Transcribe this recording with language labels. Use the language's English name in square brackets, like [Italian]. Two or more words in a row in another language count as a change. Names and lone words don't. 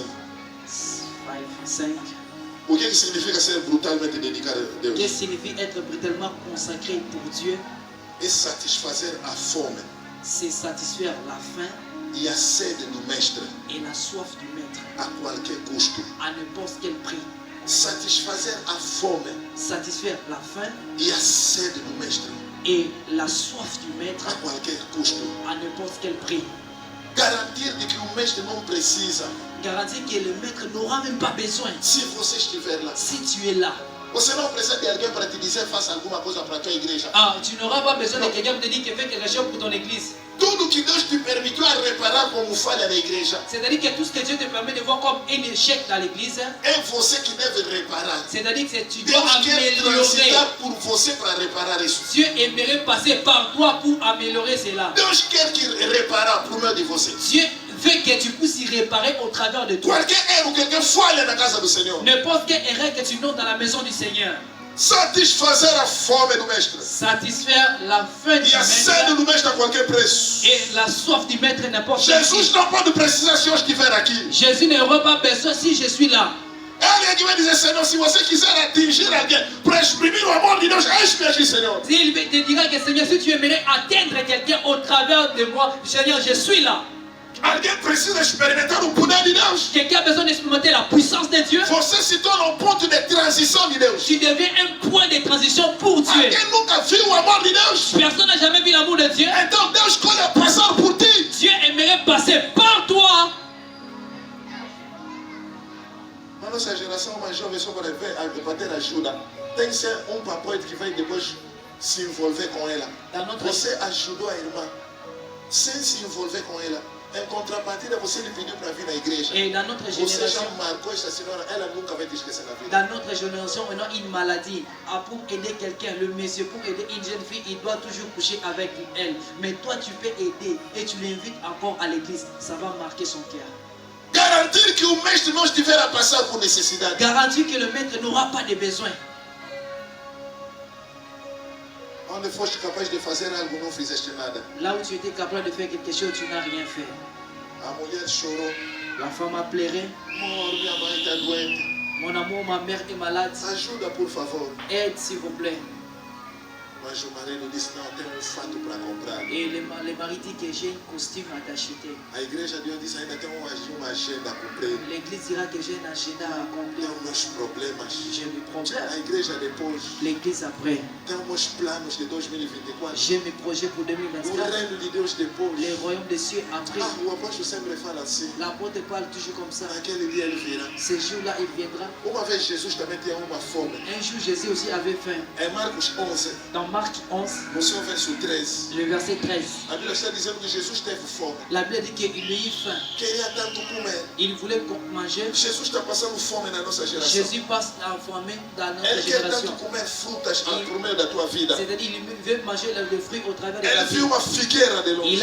[Portuguese] 5. O que significa ser brutalmente dedicado a Deus? [French] Qu'est-ce que signifie être brutalement consacré pour Dieu? [Portuguese] É satisfazer a fome [French] C'est satisfaire la faim [Portuguese] e a sede do mestre [French] et la soif du maître [Portuguese] a qualquer custo. [French] à n'importe quel prix. [Portuguese] Satisfazer a fome [French] Satisfaire la faim [Portuguese] e a sede do mestre [French] et la soif du maître [Portuguese] a qualquer custo. [French] à n'importe quel prix. [Portuguese] Garantir de que o mestre não precisa [French] Garantir que le maître n'aura même pas besoin [Portuguese] se você estiver lá. [French] si tu es là. [Portuguese] Você não precisa de alguém para te dizer faça alguma coisa para a tua igreja. [French] Ah, tu n'auras pas besoin de quelqu'un pour te dire que fais quelque chose pour ton église. [Portuguese] Tudo que Deus te permitiu a reparar como falha na igreja [French] C'est-à-dire que tout ce que Dieu te permet de voir comme un échec dans l'église, [Portuguese] é você que deve reparar. [French] c'est-à-dire que tu dois [Portuguese] Deus quer [French] améliorer. [Portuguese] transitar por você para reparar isso. [French] Dieu aimerait passer par toi pour améliorer cela. [Portuguese] Deus quer que reparar por meio de você. [French] Dieu veut que tu puisses y réparer au travers de toi. [Portuguese] Qualquer erro que alguém falha na casa do Senhor. [French] N'importe quelle erreur que tu notes dans la maison du Seigneur. [Portuguese] Satisfazer a fome do mestre. [French] Satisfaire la faim du [Portuguese] E a sede [French] maître [Portuguese] do mestre a qualquer preço. [French] et la soif du maître n'importe quel [Portuguese] Jesus [French] prix. [Portuguese] não pode precisar se eu estiver aqui. [French] Jésus n'aura pas besoin si je suis là. [Portuguese] Ele é que vai dizer, Senhor, se você quiser atingir alguém para exprimir o amor de Deus, eis-me aqui, Senhor. [French] Il te dira que Seigneur, si tu aimerais atteindre quelqu'un au travers de moi, Seigneur, je suis là. [Portuguese] Alguém precisa experimentar o poder de Deus. [French] Quelqu'un a besoin d'expérimenter la puissance de Dieu. [Portuguese] Você se torna ponto de transição de Deus. [French] Tu deviens un point de transition pour Dieu. [Portuguese] Alguém nunca viu o amor de Deus. [French] Personne n'a jamais vu l'amour de Dieu. [Portuguese] Então Deus escolhe passar por ti. [French] Dieu aimerait passer par toi. [Portuguese] A nossa geração mais jovem só para ver a ter ajuda. Tem que ser papai que vai depois se envolver com ela. Você ajudou a irmã sem se envolver com ela. Em contrapartida, você lhe pediu para vir na igreja. [French] Et dans notre [Portuguese] Você já [French] génération, [Portuguese] marcou essa senhora, ela nunca vai te esquecer na vida. [French] dans notre génération, on a une maladie. Ah, pour aider quelqu'un, le monsieur, pour aider une jeune fille, il doit toujours coucher avec elle. Mais toi, tu peux aider et tu l'invites encore à l'église. Ça va marquer son cœur. [Portuguese] Garantir que o mestre não estiver a passar por necessidade. [French] Garantir que le maître n'aura pas de besoin. [Portuguese] Onde foste capaz de fazer algo, não fizeste nada. [French] Là où tu étais capable de faire quelque chose, tu n'as rien fait. [Portuguese] A mulher chorou. [French] La femme a pleuré. [Portuguese] Amor, minha mãe está doente. [French] Mon amour, ma mère est malade. [Portuguese] Ajuda, por favor. [French] Aide, s'il vous plaît. [Portuguese] Mas o marido disse, não, tem fato para comprar. [French] Et le mari dit que j'ai un costume à t'acheter. [Portuguese] A igreja de Deus diz, ainda tem uma agenda a cumprir. [French] L'église dira que j'ai un agenda à accomplir. [Portuguese] Tem meus problemas. [French] J'ai mes problèmes. [Portuguese] A igreja depois. [French] L'église après. [Portuguese] Tem meus planos de 2024. [French] J'ai mes projets pour [Portuguese] O [French] 2024. [Portuguese] reino de Deus depois. [French] Les royaumes des cieux après. [Portuguese] Ah, o apóstolo sempre fala assim. [French] L'apôtre parle toujours comme ça. [Portuguese] Naquele dia ele virá. [French] Ce jour-là, il viendra. [Portuguese] Uma vez Jesus também tinha uma fome. [French] Un jour, Jésus aussi avait faim. [Portuguese] Em Marcos 11, [French] Dans Marc 11, [Portuguese] você o verso 13. [French] le verset 13, [Portuguese] A Bíblia está dizendo que Jesus teve fome. [French] la Bible dit qu'il eut faim. [Portuguese] Queria tanto comer. [French] Il voulait manger. [Portuguese] Jesus está passando fome na nossa geração. [French] Jésus passe la famine dans notre [Portuguese] Ele quer tanto [French] génération. [Portuguese] comer frutas por meio da tua vida. [French] C'est-à-dire, il veut manger le fruit au travers de ta [Portuguese] Ele [French] vie. [Portuguese] viu uma figueira de longe.